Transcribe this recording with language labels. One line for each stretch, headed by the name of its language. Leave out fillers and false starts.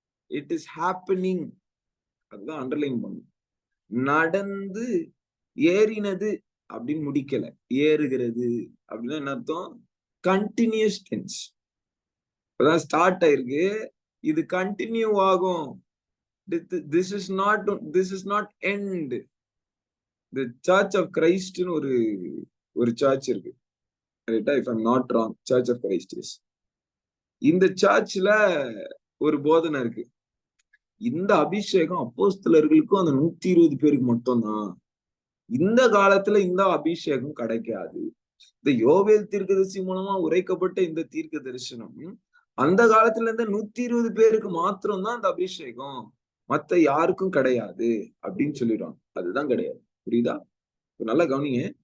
English: It is happening.
Tamil: அதுதான் underline பண்ணும். நடந்து ஏறினது அப்படின்னு முடிக்கல, ஏறுகிறது அப்படின்னா என்ன அர்த்தம்? Continuous tense. இப்பதான் ஸ்டார்ட் ஆயிருக்கு, இது கண்டினியூ ஆகும்.
English: This is not end. The Church of Christ
Tamil: ஒரு சர்ச் இருக்கு, ரைட்டா?
English: if I'm not wrong, Church of Christ is.
Tamil: இந்த சர்ச்ல ஒரு போதனை இருக்கு. இந்த அபிஷேகம் அப்போஸ்தலர்களுக்கும் அந்த 120 பேருக்கு மட்டும்தான். இந்த காலத்துல இந்த அபிஷேகம் கிடைக்காது. இந்த யோவேல் தீர்க்கதரிசி மூலமா உரைக்கப்பட்ட இந்த தீர்க்க தரிசனம் அந்த காலத்துல இருந்த 120 பேருக்கு மாத்திரம் தான் அந்த அபிஷேகம், மத்த யாருக்கும் கிடையாது அப்படின்னு சொல்லிடுவாங்க. அதுதான் கிடையாது. புரியுதா? நல்லா கவனிங்க.